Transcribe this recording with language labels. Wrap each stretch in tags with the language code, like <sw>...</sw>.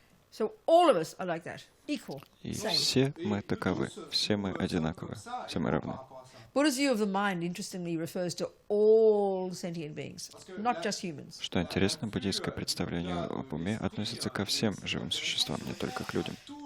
<en>So all of us are like that, equal,</en> <ru>И</ru> <en>same.</en> <ru>все мы таковы, все мы одинаковы, все мы равны.</ru> <en>Buddha's view of the mind, interestingly, refers to all sentient beings, not just humans.</en> <ru>Что интересно, буддийское представление об уме относится ко всем живым существам, не только к людям.</ru>